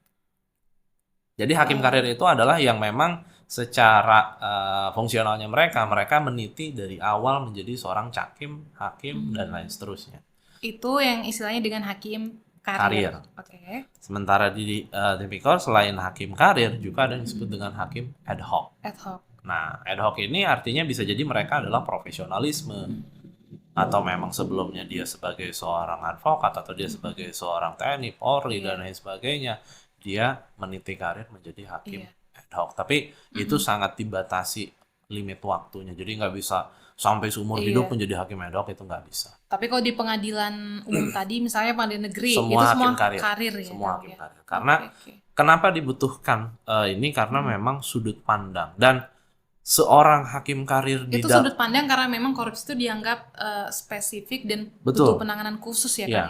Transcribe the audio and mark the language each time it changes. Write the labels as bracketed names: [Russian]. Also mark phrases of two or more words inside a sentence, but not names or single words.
[Indonesian] Jadi hakim karir itu adalah yang memang secara fungsionalnya mereka meniti dari awal menjadi seorang cakim, hakim, dan lain seterusnya. Itu yang istilahnya dengan hakim karir. Oke. Sementara di tipikor selain hakim karir juga ada yang disebut dengan hakim ad hoc. Ad hoc. Nah, ad hoc ini artinya bisa jadi mereka adalah profesionalisme. Atau memang sebelumnya dia sebagai seorang advokat atau dia sebagai seorang TNI, Polri, dan lain sebagainya. Dia meniti karir menjadi hakim ad hoc. Tapi itu sangat dibatasi limit waktunya. Jadi nggak bisa sampai seumur hidup menjadi hakim ad hoc, itu nggak bisa. Tapi kalau di pengadilan umum tadi, misalnya pengadilan negeri, semua itu hakim semua karir ya? Semua hakim karir. Karena kenapa dibutuhkan ini? Karena memang sudut pandang. Dan seorang hakim karir itu sudut pandang karena memang korupsi itu dianggap spesifik dan butuh penanganan khusus ya, kan ya?